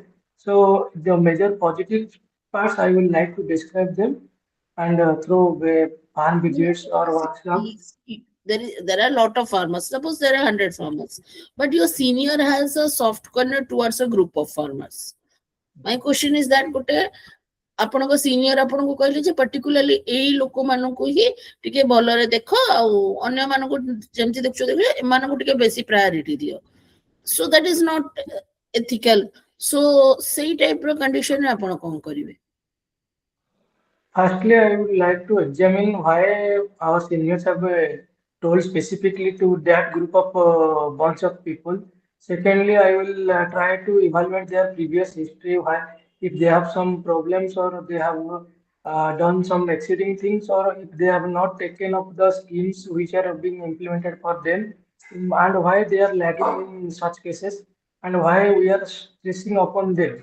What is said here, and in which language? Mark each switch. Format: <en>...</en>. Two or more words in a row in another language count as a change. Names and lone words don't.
<en>So the major positive parts I would like to describe them and through farm No, visits or workshops. there are a lot of farmers. Suppose there are 100 farmers, but your senior has a soft corner towards a group of farmers. My question is that</en> <or>ଗୋଟେ ଆପଣଙ୍କ ସିନିୟର ଆପଣଙ୍କୁ କହିଲେ ଯେ particularly ଏଇ ଲୋକମାନଙ୍କୁ ହିଁ ଟିକେ ଭଲରେ ଦେଖ ଆଉ ଅନ୍ୟମାନଙ୍କୁ ଯେମିତି ଦେଖୁଛ ଦେଖ ଏମାନଙ୍କୁ ଟିକେ ବେଶୀ ପ୍ରାୟୋରିଟି ଦିଅ,</or> <en>so that is not ethical.</en> <or>So ସେଇ ଟାଇପର କଣ୍ଡିସନରେ ଆପଣ କଣ କରିବେ?</or> <en>Firstly, I would like to examine why our seniors have told specifically to that group of bunch of people. Secondly, I will try to evaluate their previous history, why if they have some problems or they have done some exceeding things, or if they have not taken up the schemes which are being implemented for them, and why they are lagging in such cases, and why we are stressing upon them.</en>